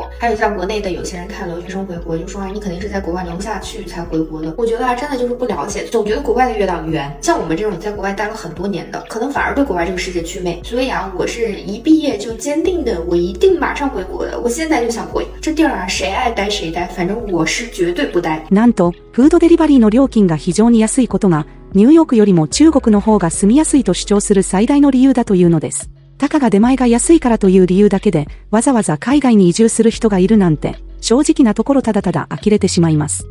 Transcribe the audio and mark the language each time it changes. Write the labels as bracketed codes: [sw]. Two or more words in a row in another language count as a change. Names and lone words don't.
[zh] 还有像国内的有些人看留学生回国就说啊，你肯定是在国外留不下去才回国的。我觉得啊，真的就是不了解，总觉得国外的月亮圆，像我们这种在国外待了很多年的，可能反而对国外这个世界祛魅。所以啊，我是一毕业就坚定的，我一定马上回国的，我现在就想回。这地儿啊，谁爱待谁待，反正我是绝对不待。 [ja] なんとフードデリバリーの料金が非常に安いことがニューヨークよりも中国の方が住みやすいと主張する最大の理由だというのです。たかが出前が安いからという理由だけでわざわざ海外に移住する人がいるなんて、正直なところただただ呆れてしまいます。